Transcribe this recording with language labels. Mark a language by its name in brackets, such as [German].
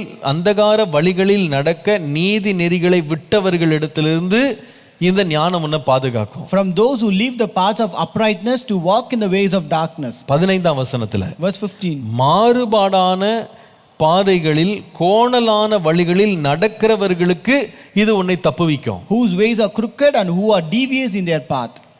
[Tamil] அந்தகார வழிகளில் நடக்க நீதி நெறிகளை விட்டவர்களிடத்திலிருந்து இந்த ஞானம் உன்னை பாதுகாக்கும். [English] From those who leave the paths of uprightness to walk in the ways of darkness. [Tamil] 15ஆம் வசனத்துல [English] Verse 15. [Tamil] மாறுபாடான பாதைகளில் கோணலான வழிகளில் நடக்கிறவர்களுக்கு இது உன்னை தப்புவிக்கும். [English] Whose ways are crooked and who are devious in their path.